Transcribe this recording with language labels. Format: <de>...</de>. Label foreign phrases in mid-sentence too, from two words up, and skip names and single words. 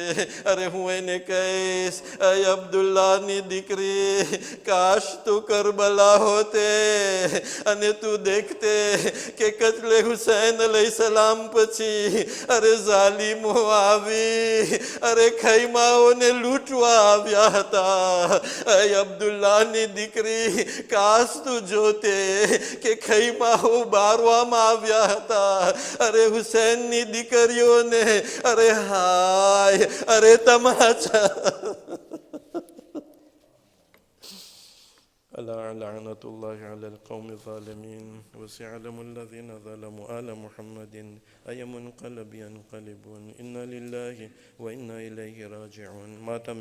<gu>હું એને કહીશ, અબ્દુલ્લાહની દીકરી, કાશ તું કરબલા હોતે અને તું દેખતે કે કત્લે હુસૈન</gu> <ar>عليه السلام</ar> <gu>પછી ઝાલિમો આવી ખૈમાઓને લૂંટવા આવ્યા હતા. અબ્દુલ્લાહની દીકરી, કાશ તું જોતે કે ખૈમાઓ બારવામાં આવ્યા હતા. હુસૈનની દીકરીઓને હાય તમાચા.</gu> <ar>ألا لعنة الله على القوم الظالمين وسيعلم الذين ظلموا آل محمد أي منقلب ينقلبون إنا لله وإنا إليه راجعون.</ar>